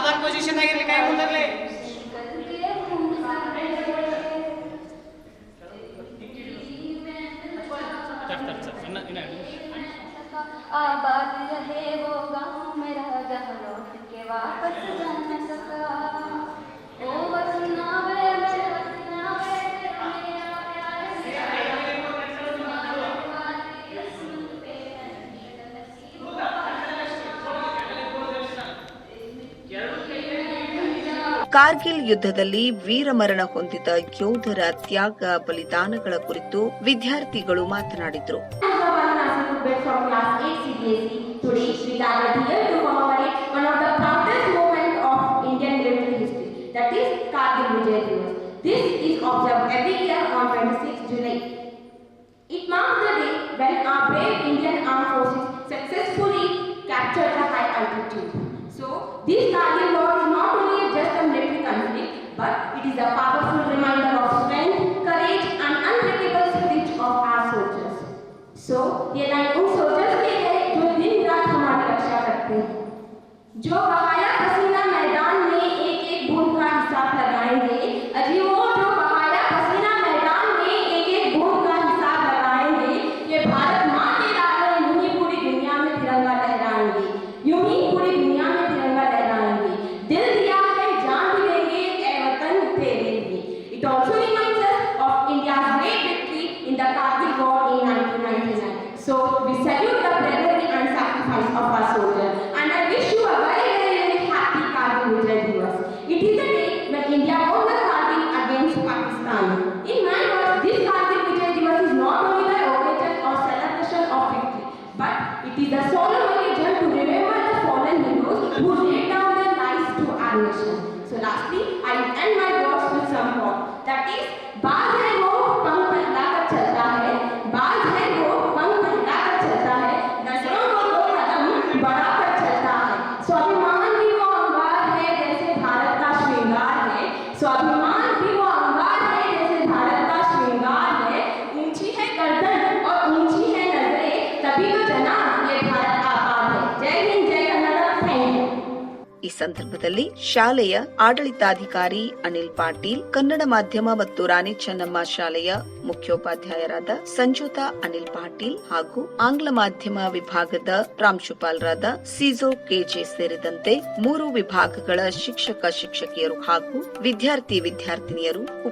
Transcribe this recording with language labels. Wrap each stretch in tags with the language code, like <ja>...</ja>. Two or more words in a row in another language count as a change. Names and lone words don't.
<kn>ಪೊಸಿಷನ್ ಆಗಿರ್ಲಿ, ಕೈ ಮುಂದಿರ್ಲಿ.</kn> <hi>आबाद रहे वो गाँव मेरा जहाँ लौट के वापस जा न सका।</hi> <pa>ओ वतना वे मेरे वतना वे तेरा मेरा प्यार</pa> <kn>ಕಾರ್ಗಿಲ್ ಯುದ್ಧದಲ್ಲಿ ವೀರಮರಣ ಹೊಂದಿದ ಯೋಧರ ತ್ಯಾಗ ಬಲಿದಾನಗಳ ಕುರಿತು ವಿದ್ಯಾರ್ಥಿಗಳು ಮಾತನಾಡಿದರು.</kn> <en>From class 8 CBSE, today we gathered here to commemorate one of the proudest moments of Indian military history, that is Kargil Vijay Diwas. This is observed every year on 26 July. It marks the day when our brave Indian armed forces successfully captured the high altitude. So, this Kargil war is not only just a military conflict, but it is a powerful reminder of strength, courage and unbreakable spirit of our soldiers. So,</en> <hi>ये लाइन उन सोल्जर्स के है जो दिन रात हमारी रक्षा करते हैं, जो बहाया पसीना मैदान में एक एक बूंद का हिसाब लगाएंगे। अजी वो जो बहाया पसीना मैदान में एक एक बूंद का हिसाब लगाएंगे, ये भारत माँ के लाल यूं ही पूरी दुनिया में तिरंगा लहराएंगे, यूं ही पूरी दुनिया में तिरंगा लहराएंगे। दिल दिया है जान भी देंगे ए वतन तेरे लिए।</hi> <en>It also reminds us of India's great victory in the Kargil war in 1999. So we salute the bravery and sacrifice of our soldiers, and I wish you a very, very, very happy Kargil Vijay Diwas. It is a day when India won the Kargil against Pakistan. In my words, this Kargil Vijay Diwas is not only the occasion or celebration of victory, but it is a solemn occasion to remember the fallen heroes who laid down their lives to our nation. So lastly, I will end my words with some quote, that is,</en> <hi>बाज है वो पंख फैलाकर चलता है, बाज है वो पंख फैलाकर चलता है, नजरों को दो कदम बढ़ाकर चलता है। स्वाभिमान भी वो अंगार है जैसे भारत का श्रृंगार है, स्वाभिमान भी वो अंगार है जैसे भारत का श्रृंगार है। ऊंची है गर्दन और ऊंची है नजरें, तभी तो जनाब ये भारत आबाद है। जय हिंद, जय कन्नड़,</hi> <en>thank you.</en> <kn>ಈ ಸಂದರ್ಭದಲ್ಲಿ ಶಾಲೆಯ ಆಡಳಿತಾಧಿಕಾರಿ ಅನಿಲ್ ಪಾಟೀಲ್, ಕನ್ನಡ ಮಾಧ್ಯಮ ಮತ್ತು ರಾಣಿ ಚೆನ್ನಮ್ಮ ಶಾಲೆಯ ಮುಖ್ಯೋಪಾಧ್ಯಾಯರಾದ ಸಂಜುತಾ ಅನಿಲ್ ಪಾಟೀಲ್ ಹಾಗೂ ಆಂಗ್ಲ ಮಾಧ್ಯಮ ವಿಭಾಗದ ಪ್ರಾಂಶುಪಾಲರಾದ ಸಿಜೋ ಕೆಜೆ ಸೇರಿದಂತೆ 3 ವಿಭಾಗಗಳ ಶಿಕ್ಷಕಿಯರು ಹಾಗೂ ವಿದ್ಯಾರ್ಥಿನಿಯರು ಉಪಸ್ಥಿತರಿದ್ದರು.</kn>